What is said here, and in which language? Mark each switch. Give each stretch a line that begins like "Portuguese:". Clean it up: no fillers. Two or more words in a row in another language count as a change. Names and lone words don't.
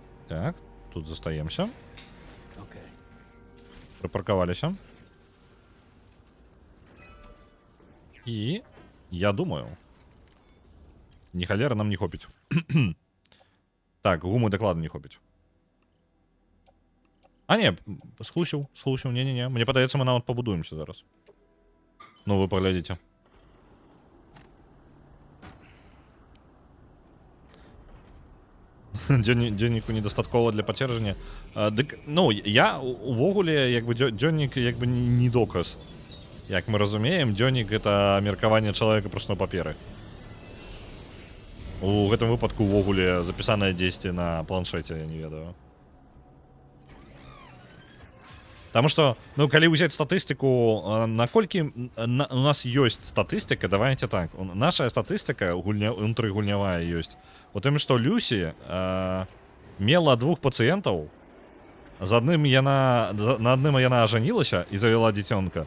Ukrainian: Так, тут застаемся. Okay. Припарковалися. І я думаю. Ні холера нам не хопить. Так, гуми докладно не хопить. А, ні, схлусив, ні-ні-ні. Мені подається, ми навіть побудуємося зараз. Ну, ви поглядите. Дзённіку недостатково для подтверждения.
Belarusian: Дык, ну, я увогуле,
Ukrainian: якби, дзённік, якби, не доказ. Як ми розуміємо,
Belarusian: дзённік — это меркаванне чалавека просто на паперы. У гэтым выпадку увогуле запісанае дзесьці на планшеце, я не ведаю.
Russian: Потому что,
Belarusian: ну, калі ўзяць статыстыку, наколькі у нас ёсць статыстыка,
Russian: давайте так.
Belarusian: Наша статыстыка унутрыгульнявая ёсць. У тым, што Люсі мела 2 пацыентаў. На адным яна ажанілася і завяла дзіцёнка.